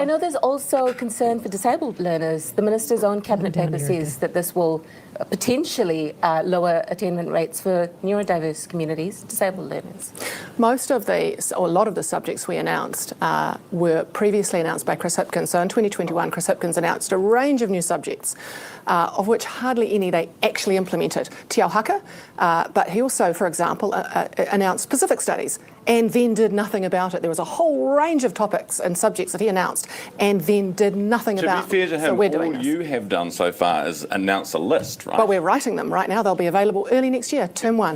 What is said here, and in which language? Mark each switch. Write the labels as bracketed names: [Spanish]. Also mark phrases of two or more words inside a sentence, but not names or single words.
[English] I know there's also concern for disabled learners. The Minister's own cabinet paper says that this will potentially lower attainment rates for neurodiverse communities, disabled learners. Most of the, or a lot of the subjects we announced were previously announced by Chris Hipkins. So in 2021, Chris Hipkins announced a range of new subjects, of which hardly any they actually implemented. Te ao haka, but he also, for example, announced Pacific Studies and then did nothing about it. There was a whole range of topics and subjects that he announced and then did nothing about. To be fair to So him, we're doing all this. you have done so far is announce a list, right? But we're writing them right now. They'll be available early next year, term one.